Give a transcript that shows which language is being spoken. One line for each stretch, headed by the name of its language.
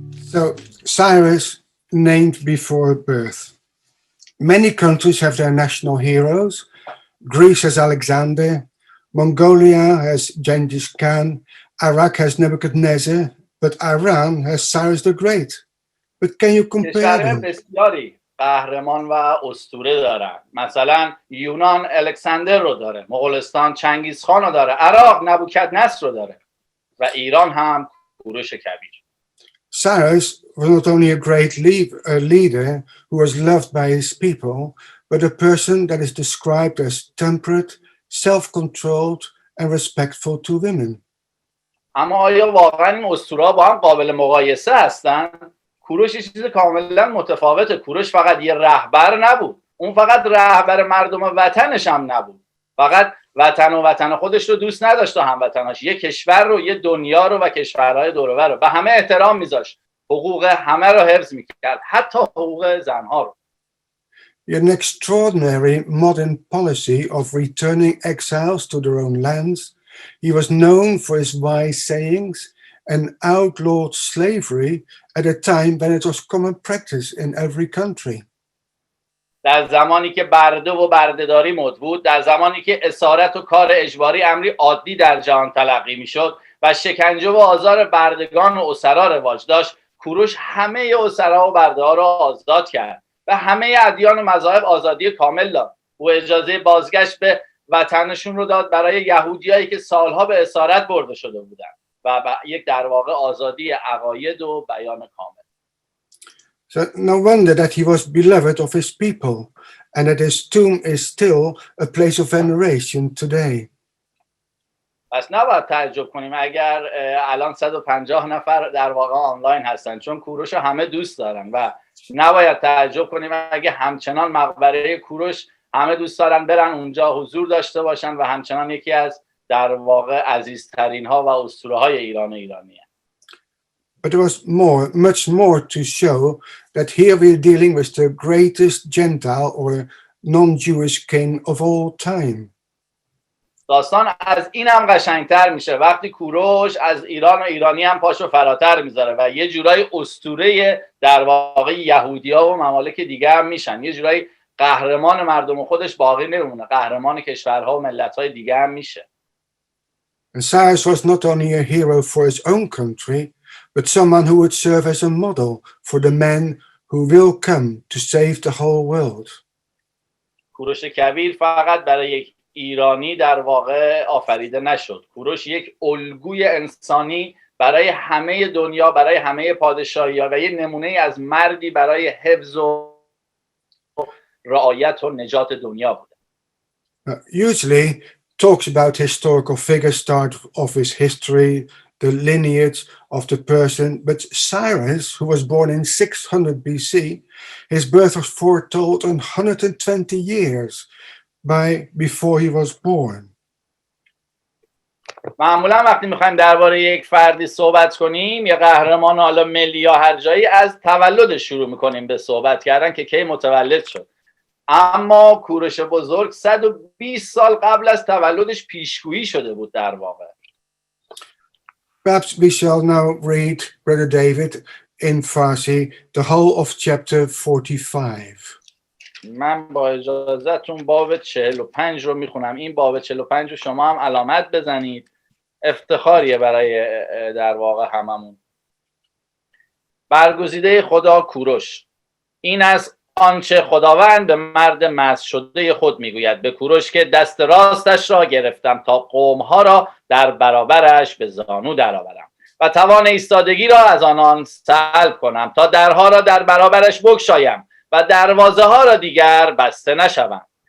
English: So Cyrus named before birth. Many countries have their national heroes. Greece has Alexander, Mongolia has Genghis Khan, Iraq has Nebuchadnezzar, but Iran has Cyrus the Great. But can you compare them?
Persian: بسیاری قهرمان و اسطوره دارن. مثلا یونان الکساندر رو داره، مغولستان چنگیز خان رو داره، عراق نبوکدنصر رو داره و ایران هم کوروش کبیر.
English: Cyrus was not only a great leader who was loved by his people, but a person that is described as temperate, self-controlled, and respectful to women.
Persian: اما آیا واقعا این اسطوره‌ها با هم قابل مقایسه هستن؟ کوروش یه چیز کاملا متفاوته. کوروش فقط یه رهبر نبود، اون فقط رهبر مردم وطنش هم نبود، فقط وطن خودش رو دوست نداشت و هموطناش، یه کشور رو، یه دنیا رو و کشورهای دور و بر رو به همه احترام میذاشت، حقوق همه رو حفظ میکرد، حتی حقوق زنها رو.
English: An extraordinary modern policy of returning exiles to their own lands. He was known for his wise sayings and outlawed slavery at a time when it was common practice in every country.
Persian: در زمانی که برده و بردهداری مد بود، در زمانی که اسارت و کار اجباری امری عادی در جهان تلقی میشد و شکنجه و آزار بردگان و اسرا رواج داشت، کوروش همه اسرا و برده‌ها را آزاد کرد و همه ادیان و مذاهب آزادی کامل داد. او اجازه بازگشت به وطنشون رو داد برای یهودیایی که سالها به اسارت برده شده بودند و یک در واقع آزادی عقاید و بیان کامل.
English: So no wonder that he was beloved of his people and that his tomb is still a place of veneration today.
Persian: پس نباید تعجب کنیم اگر الان 150 نفر در واقع آنلاین هستن، چون کوروش رو همه دوست دارن و نباید تعجب کنیم اگه همچنان مقبره کوروش همه دوست دارن برن اونجا حضور داشته باشن و همچنان یکی از در واقع عزیزترین ها و اسطوره های ایران و ایرانیه.
English: But there was much more to show that here we're dealing with the greatest Gentile or non-Jewish king of all time.
Persian: داستان از این هم قشنگتر میشه وقتی کوروش از ایران و ایرانی هم پاشو فراتر میذاره و یه جورای اسطوره در واقع یهودی‌ها و ممالک دیگه هم میشن، یه جورای قهرمان مردم خودش باقی نمیمونه، قهرمان کشورها و ملت‌های دیگه هم میشه.
English: And Cyrus was not only a hero for his own country, but someone who would serve as a model for the men who will come to save the whole world.
Persian: کوروش کبیر فقط برای یک ایرانی در واقع آفریده نشد. کوروش یک الگوی انسانی برای همه دنیا، برای همه پادشاهی‌ها و یک نمونه از مردی برای حفظ و رعایت و نجات دنیا بود.
English: Usually talks about historical figures start off his history, the lineage of the person, but Cyrus, who was born in 600 BC, his birth was foretold 120 years before he was born.
Persian: معمولا وقتی میخوایم درباره یک فردی صحبت کنیم، یا قهرمان حالا ملی یا هر جایی، از تولدش شروع میکنیم به صحبت کردن که کی متولد شد. اما کوروش بزرگ 120 سال قبل از تولدش پیشگویی شده بود در واقع.
English: Perhaps we shall now read, Brother David, in Farsi, the whole of chapter 45.
Persian: من با اجازهتون باب 45 رو میخونم. این باب 45 رو شما هم علامت بزنید، افتخاریه برای در واقع هممون. برگزیده خدا کوروش، این از آنچه خداوند به مرد مسح شده خود میگوید به کوروش که دست راستش را گرفتم تا قومها را در برابرش به زانو درآورم و توان ایستادگی را از آنان سلب کنم تا درها را در برابرش بگشایم و دروازه ها را دیگر بسته نشوند.